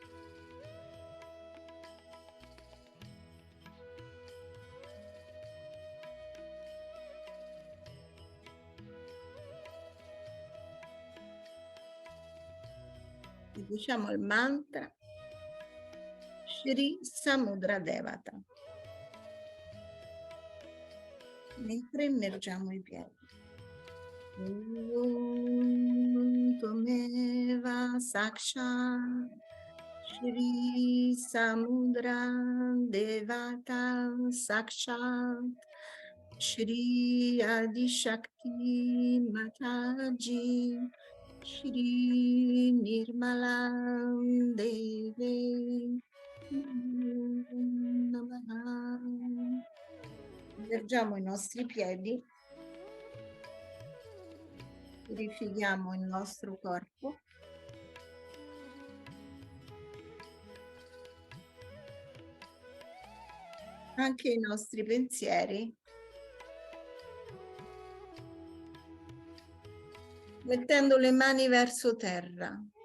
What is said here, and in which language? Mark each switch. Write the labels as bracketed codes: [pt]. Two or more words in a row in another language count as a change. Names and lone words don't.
[it] E diciamo il mantra Shri Samudra Devata mentre immergiamo i piedi. [sa] Tvameva Sakshat Shri Samudra Devata Sakshat Shri Adishakti Mataji Shri Nirmala Deve Namaha. [it] Immergiamo i nostri piedi, purifichiamo il nostro corpo. Anche i nostri pensieri, mettendo le mani verso terra.